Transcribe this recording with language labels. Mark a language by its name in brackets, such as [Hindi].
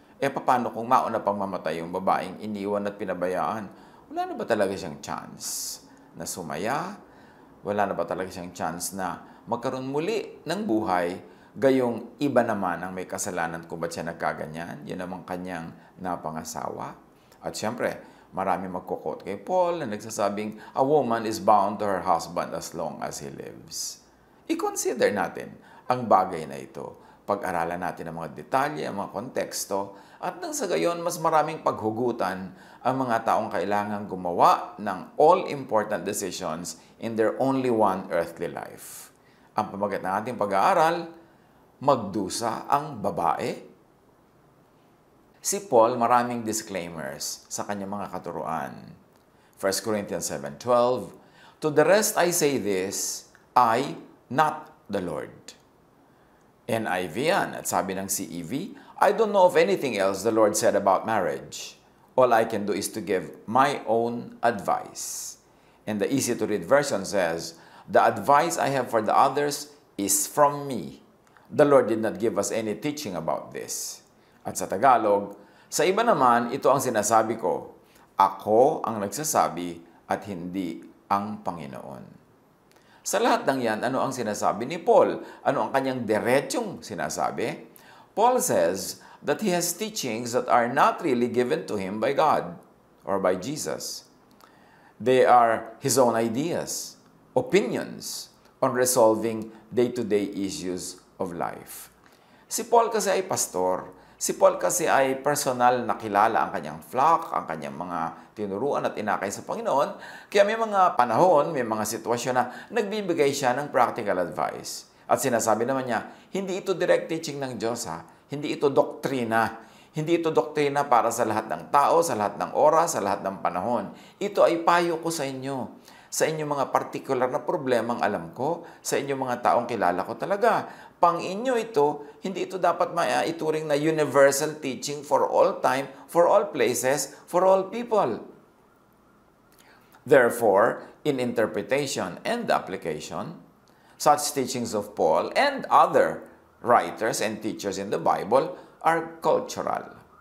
[Filipino] Paano kung mauna pang mamatay yung babaeng iniwan at pinabayaan? Wala na ba talaga siyang chance na sumaya? Wala na ba talaga siyang chance na magkaroon muli ng buhay? Gayong iba naman ang may kasalanan kung ba't siya nagkaganyan. Yun naman kanyang napangasawa. At syempre, marami magkukot kay Paul na nagsasabing, [English] a woman is bound to her husband as long as he lives. [Filipino] I-consider natin ang bagay na ito. Pag-aralan natin ang mga detalye, ang mga konteksto, at nang sa gayon, mas maraming paghugutan ang mga taong kailangang gumawa ng [English] all-important decisions in their only one earthly life. [Filipino] Ang pamagat ng ating pag-aaral, magdusa ang babae. Si Paul, maraming disclaimers sa kanyang mga katuruan. [English] 1 Corinthians 7:12, to the rest I say this, I, not the Lord. NIV yan. [Filipino] At sabi ng [English] CEV, I don't know of anything else the Lord said about marriage. All I can do is to give my own advice. And the easy-to-read version says, the advice I have for the others is from me. The Lord did not give us any teaching about this. [Filipino] At sa Tagalog, sa iba naman, ito ang sinasabi ko, ako ang nagsasabi at hindi ang Panginoon. Sa lahat ng yan, ano ang sinasabi ni Paul? Ano ang kanyang diretsong sinasabi? [English] Paul says that he has teachings that are not really given to him by God or by Jesus. They are his own ideas, opinions on resolving day-to-day issues of life. [Filipino] Si Paul kasi ay pastor. Si Paul kasi ay personal na kilala ang kanyang flock, ang kanyang mga tinuruan at inakay sa Panginoon. Kaya may mga panahon, may mga sitwasyon na nagbibigay siya ng [English] practical advice. [Filipino] At sinasabi naman niya, hindi ito [English] direct teaching [Filipino] ng Diyos ha. Hindi ito doktrina. Hindi ito doktrina para sa lahat ng tao, sa lahat ng oras, sa lahat ng panahon. Ito ay payo ko sa inyo. Sa inyong mga particular na problemang alam ko, sa inyong mga taong kilala ko talaga. Pang inyo ito, hindi ito dapat maituring na [English] universal teaching for all time, for all places, for all people. Therefore, in interpretation and application, such teachings of Paul and other writers and teachers in the Bible are cultural.